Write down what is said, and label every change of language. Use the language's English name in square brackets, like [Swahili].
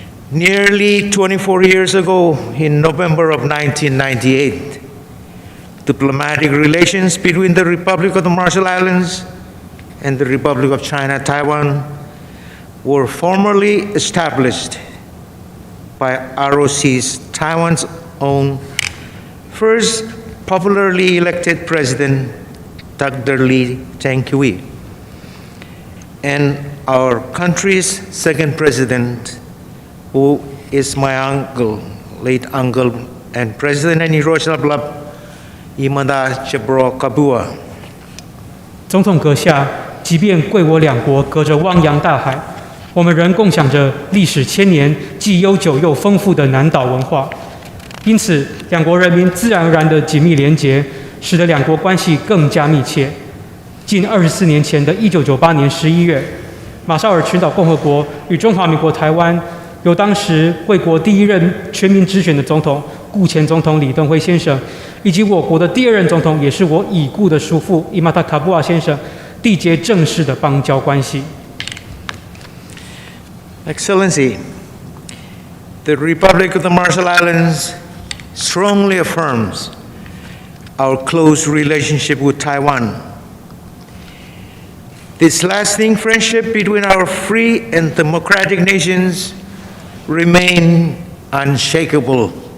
[English] Nearly 24 years ago, in November of 1998, diplomatic relations between the Republic of the Marshall Islands and the Republic of China, Taiwan, were formally established by ROC's Taiwan's own first popularly elected president, Dr. Lee Teng-hui, and our country's second president, who is my uncle, late uncle, and President and [Chinese] 伉儷 [English] Kabua. [Chinese] 总统阁下，即便贵我两国隔着汪洋大海，我们仍共享着历史千年、既悠久又丰富的南岛文化。因此，两国人民自然而然的紧密连结，使得两国关系更加密切。近24年前的1998年11月，马绍尔群岛共和国与中华民国台湾，由当时贵国第一任全民直选的总统顾前总统李登辉先生，以及我国的第二任总统，也是我已故的叔父伉儷卡布瓦先生，缔结正式的邦交关系。 [English] Excellency, the Republic of the Marshall Islands strongly affirms our close relationship with Taiwan. This lasting friendship between our free and democratic nations remain unshakable.